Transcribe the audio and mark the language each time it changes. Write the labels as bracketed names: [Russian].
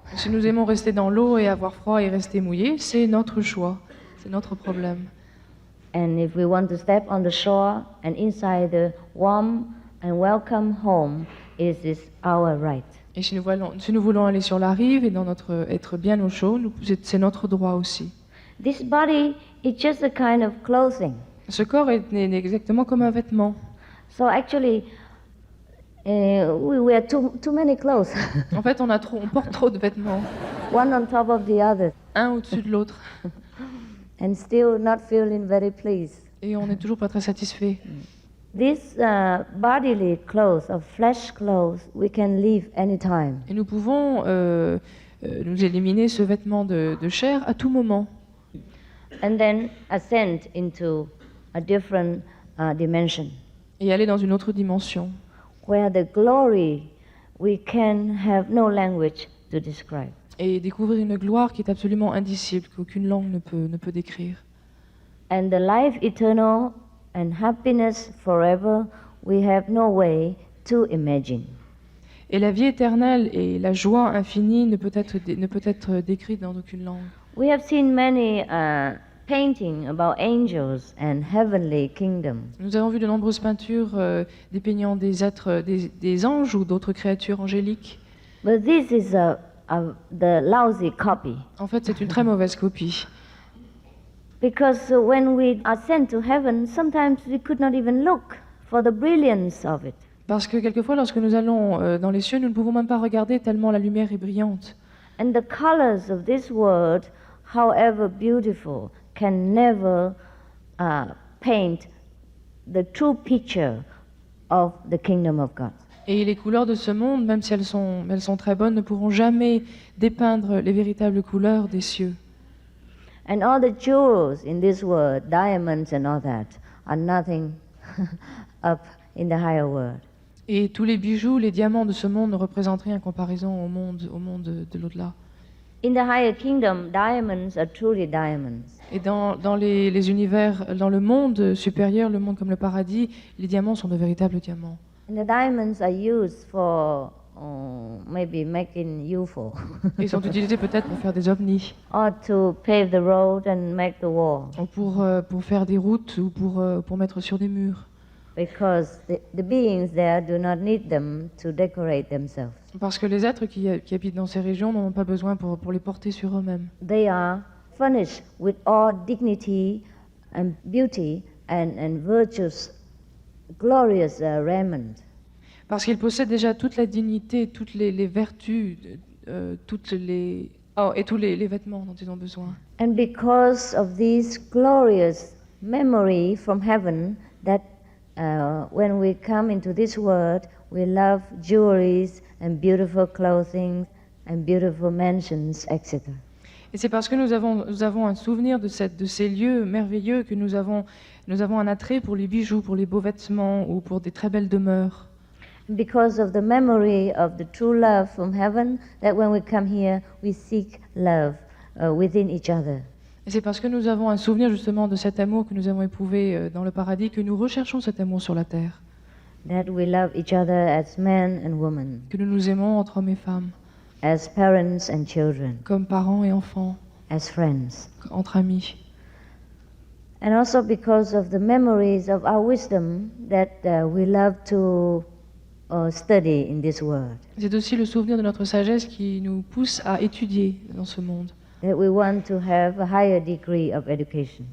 [French] Si nous aimons rester dans l'eau et avoir froid et rester mouillé, c'est notre choix, c'est notre problème. [English] And if we want to step on the shore and inside the warm and welcome home, it is our right. [French] Et si nous voulons aller sur la rive et être bien au chaud, c'est notre droit aussi. [English] This body is just a kind of clothing. [French] Ce corps est exactement comme un vêtement. [English] So actually, we wear too many clothes, [French] En fait, on porte trop de vêtements, [English] one on top of the other, [French] un au-dessus de l'autre, [English] and still not feeling very pleased. [French] et on n'est toujours pas très satisfait. [English] These bodily clothes, or flesh clothes, we can leave anytime. [French] Et nous pouvons nous éliminer ce vêtement de chair à tout moment. [English] And then ascend into a different dimension, [French] Et aller dans une autre dimension, [English] where the glory we can have no language to describe. [French] et découvrir une gloire qui est absolument indicible, qu'aucune langue ne peut décrire. [English] And the life eternal and happiness forever, we have no way to imagine. [French] Et la vie éternelle et la joie infinie ne peut être décrite dans aucune langue. [English] We have seen many paintings about angels and heavenly kingdom. [French] Nous avons vu de nombreuses peintures dépeignant des êtres, des anges ou d'autres créatures angéliques. [English] But this is the lousy copy. [French] En fait, c'est une très mauvaise copie. [English] Because when we ascend to heaven, sometimes we could not even look for the brilliance of it. [French] Parce que quelquefois, lorsque nous allons dans les cieux, nous ne pouvons même pas regarder tellement la lumière est brillante. [English] And the colors of this world, however beautiful, can never paint the true picture of the kingdom of God. [French] Et les couleurs de ce monde, même si elles sont très bonnes, ne pourront jamais dépeindre les véritables couleurs des cieux. [English] And all the jewels in this world, diamonds and all that, are nothing up in the higher world. [French] Et tous les bijoux, les diamants de ce monde ne représentent rien en comparaison au monde de l'au-delà. [English] In the higher kingdom, diamonds are truly diamonds. [French] Et dans les univers, dans le monde supérieur, le monde comme le paradis, les diamants sont de véritables diamants. [English] And the diamonds are used for maybe making UFO. [French] Ils sont utilisés peut-être pour faire des ovnis, [English] or to pave the road and make the wall. [French] ou pour faire des routes ou pour mettre sur des murs. [English] Because the beings there do not need them to decorate themselves. [French] Parce que les êtres qui habitent dans ces régions n'en ont pas besoin pour les porter sur eux-mêmes. [English] They are furnished with all dignity and beauty and virtuous, glorious raiment. [French] Parce qu'ils possèdent déjà toute la dignité, toutes les vertus, et tous les vêtements dont ils ont besoin. [English] And because of this glorious memory from heaven, that when we come into this world, we love jewelries and beautiful clothing and beautiful mansions, etc. [French] Et c'est parce que nous avons un souvenir de ces lieux merveilleux que nous avons un attrait pour les bijoux, pour les beaux vêtements ou pour des très belles demeures. [English] Because of the memory of the true love from heaven, that when we come here, we seek love within each other. [French] Et c'est parce que nous avons un souvenir justement de cet amour que nous avons éprouvé dans le paradis que nous recherchons cet amour sur la terre. [English] That we love each other as men and women, [French] Que nous nous aimons entre hommes et femmes, [English] as parents and children, [French] comme parents et enfants, [English] as friends. [French] entre amis. [English] And also because of the memories of our wisdom that we love to study in this world. [French] C'est aussi le souvenir de notre sagesse qui nous pousse à étudier dans ce monde. [English] That we want to have a higher degree of education.